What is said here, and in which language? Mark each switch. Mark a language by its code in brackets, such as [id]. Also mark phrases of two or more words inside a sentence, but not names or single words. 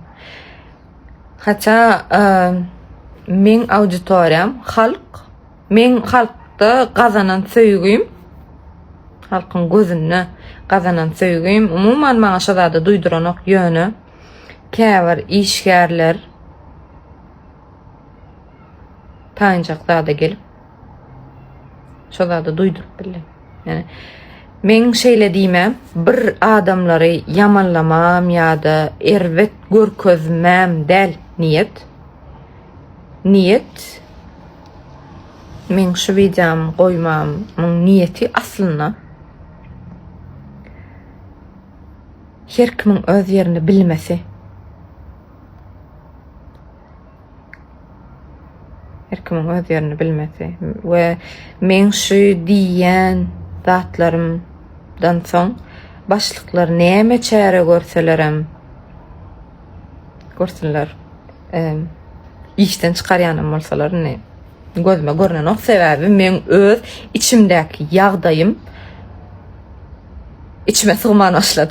[tk] Haça men auditoriýam halk, men halkda gazanan söýgüim, halkyň gözünde gazanan söýgüim umuman maňa şo zady duýduranok ýöne käbir işgärler taýynjakda da gelip şo zady duýdurup bildim. Yani men şeýle diýmem, bir adamlary yamanlamam ýa-da erwet görkezmem del niyet. Niyet men şu videom goýmam, men niyeti aslında her kimin öz ýerini bilmesi. Her kimin öz ýerini bilmesi we men şu diýen zatlarymdan soň başlyklar näme çäre görselerem görseler işten çykarýanym bolsalar ne gözüme görnen o sebebi men öz içimdäki ýagdaýym içime sığman başlady.